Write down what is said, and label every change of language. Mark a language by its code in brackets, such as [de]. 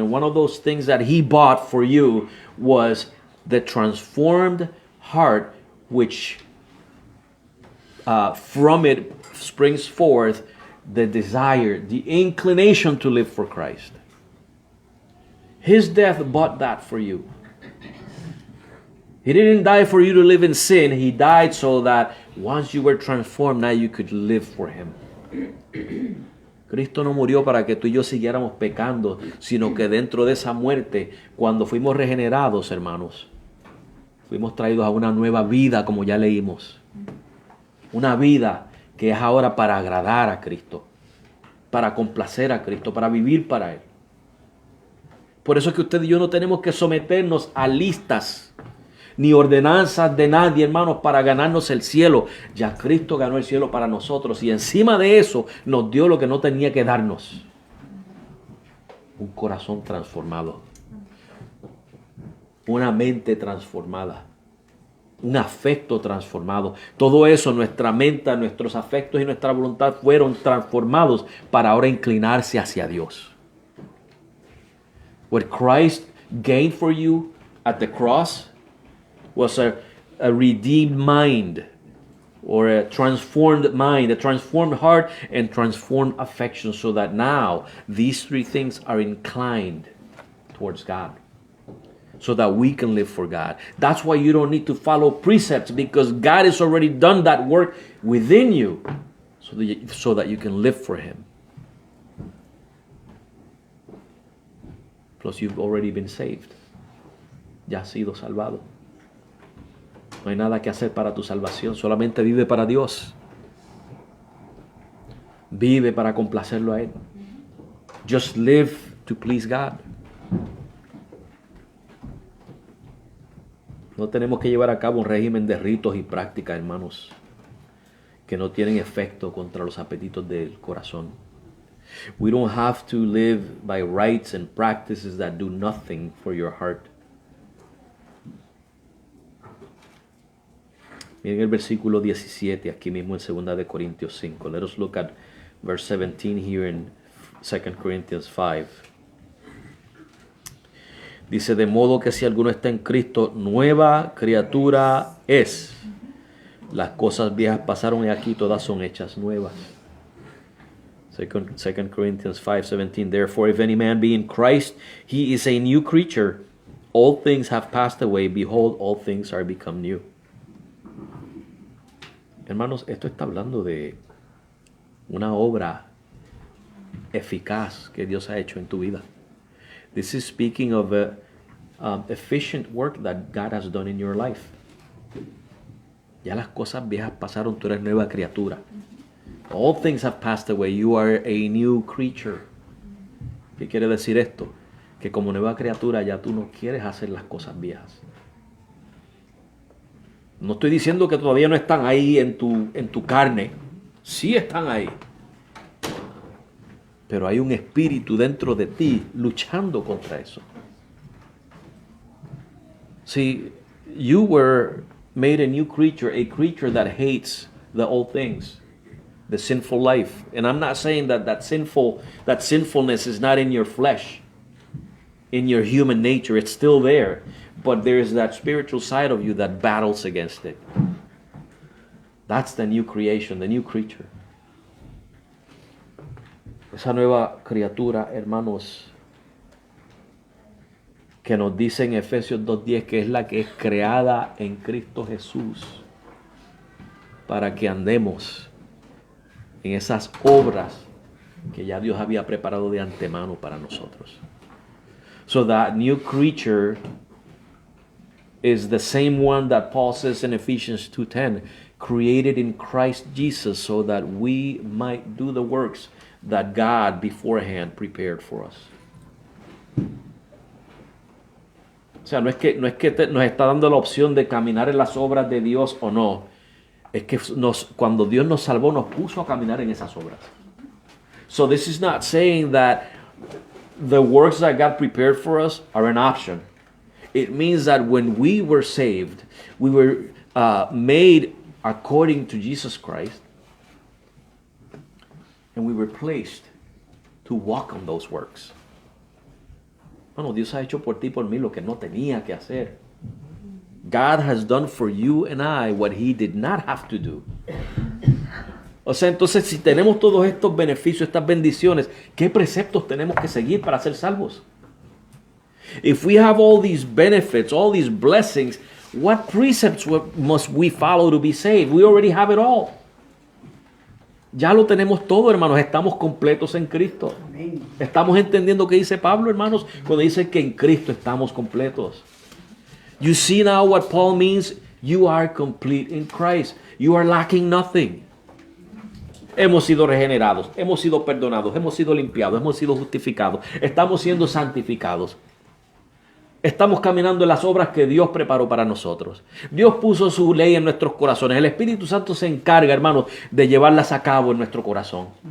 [en] And one of those things that he bought for you was the transformed heart, which from it springs forth the desire, the inclination to live for Christ. His death bought that for you. He didn't die for you to live in sin. He died so that once you were transformed, now you could live for him. [es] Cristo no murió para que tú y yo siguiéramos pecando, sino que dentro de esa muerte, cuando fuimos regenerados, hermanos, fuimos traídos a una nueva vida, como ya leímos. Una vida que es ahora para agradar a Cristo, para complacer a Cristo, para vivir para Él. Por eso es que usted y yo no tenemos que someternos a listas ni ordenanzas de nadie, hermanos, para ganarnos el cielo. Ya Cristo ganó el cielo para nosotros y encima de eso nos dio lo que no tenía que darnos: un corazón transformado, una mente transformada, un afecto transformado. Todo eso, nuestra mente, nuestros afectos y nuestra voluntad fueron transformados para ahora inclinarse hacia Dios. [en] What Christ gained for you at the cross was a redeemed mind, or a transformed mind, a transformed heart, and transformed affection, so that now these three things are inclined towards God, so that we can live for God. That's why you don't need to follow precepts, because God has already done that work within you, so that you can live for him. Plus, you've already been saved. [es] Ya has sido salvado. No hay nada que hacer para tu salvación. Solamente vive para Dios. Vive para complacerlo a Él. Just live to please God. No tenemos que llevar a cabo un régimen de ritos y prácticas, hermanos, que no tienen efecto contra los apetitos del corazón. [en] We don't have to live by rites and practices that do nothing for your heart. [es] Miren el versículo 17 aquí mismo en 2 de Corintios 5. [en] Let us look at verse 17 here in 2 Corinthians 5. [es] Dice: de modo que si alguno está en Cristo, nueva criatura es. Las cosas viejas pasaron y aquí todas son hechas nuevas. [en] Second Corinthians 5:17. Therefore, if any man be in Christ, he is a new creature. All things have passed away. Behold, all things are become new. [es] Hermanos, esto está hablando de una obra eficaz que Dios ha hecho en tu vida. [en] This is speaking of a efficient work that God has done in your life. [es] Ya las cosas viejas pasaron, tú eres nueva criatura. [en] All things have passed away. You are a new creature. ¿Qué quiere decir esto? [es] Que como nueva criatura ya tú no quieres hacer las cosas viejas. No estoy diciendo que todavía no están ahí en tu carne. Sí están ahí. Pero hay un espíritu dentro de ti luchando contra eso. [en] See, you were made a new creature, a creature that hates the old things, the sinful life. And I'm not saying that sinfulness is not in your flesh, in your human nature. It's still there. But there's that spiritual side of you that battles against it. That's the new creation, the new creature. [es] Esa nueva criatura, hermanos, que nos dice en Efesios 2:10 que es la que es creada en Cristo Jesús para que andemos en esas obras que ya Dios había preparado de antemano para nosotros. [en] So that new creature is the same one that Paul says in Ephesians 2:10, created in Christ Jesus so that we might do the works that God beforehand prepared for us. [es] O sea, no es que nos está dando la opción de caminar en las obras de Dios o no. Es que cuando Dios nos salvó, nos puso a caminar en esas obras. [en] So this is not saying that the works that God prepared for us are an option. It means that when we were saved, we were made according to Jesus Christ, and we were placed to walk on those works. [es] Bueno, Dios ha hecho por ti y por mí lo que no tenía que hacer. [en] God has done for you and I what He did not have to do. [es] O sea, entonces si tenemos todos estos beneficios, estas bendiciones, ¿qué preceptos tenemos que seguir para ser salvos? [en] If we have all these benefits, all these blessings, what precepts must we follow to be saved? We already have it all. [es] Ya lo tenemos todo, hermanos. Estamos completos en Cristo. Amén. Estamos entendiendo qué dice Pablo, hermanos, cuando dice que en Cristo estamos completos. [en] You see now what Paul means? You are complete in Christ. You are lacking nothing. [es] Hemos sido regenerados, hemos sido perdonados, hemos sido limpiados, hemos sido justificados, estamos siendo santificados. Estamos caminando en las obras que Dios preparó para nosotros. Dios puso su ley en nuestros corazones. El Espíritu Santo se encarga, hermanos, de llevarlas a cabo en nuestro corazón.